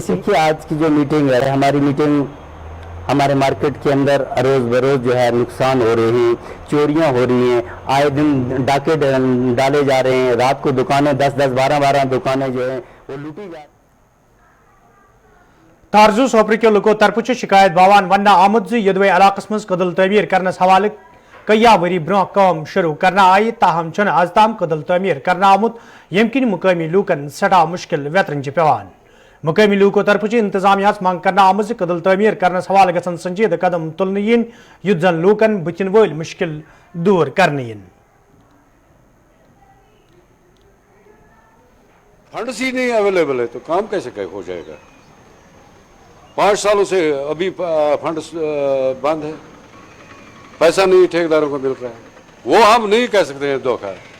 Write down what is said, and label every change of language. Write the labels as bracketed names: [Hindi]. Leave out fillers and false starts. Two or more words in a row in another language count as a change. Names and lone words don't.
[Hindi] इसीलिए आज की जो मीटिंग है, हमारी मीटिंग हमारे मार्केट के अंदर रोज़ बरोज़ जो है नुकसान हो रहे हैं, चोरियां हो रही हैं, आए दिन डाके डाले जा रहे हैं, रात को दुकानें 10-10, 12-12 दुकानें जो हैं वो लूटी जा। [Kashmiri] तारजू सोपरी के लुको तरफ शिकायत बावान वन्ना आमुद यदवे इलाकस मज कदल तमीर करनस हवाले कया वरी ब्रोह काम शुरू करना आई, ताहम छन आज ताम कदल तमीर करना आमुद यमकिन मुकामी लूकन सटा मुश्किल वेतरन पेवान। मुकामी लूको तरफ इंतजामिया मंग करना आमज कदल तमीर करनस हवाले गसन संजीद कदम तुलने यीन युद्ध जन लूकन बुचिन वोल मुश्किल दूर करने यीन। [Hindi] फंड्स ही नहीं अवेलेबल है तो काम कैसे हो जाएगा। 5 सालों से अभी फंड्स बंद है, पैसा नहीं ठेकेदारों को मिल रहा है, वो हम नहीं कह सकते हैं धोखा।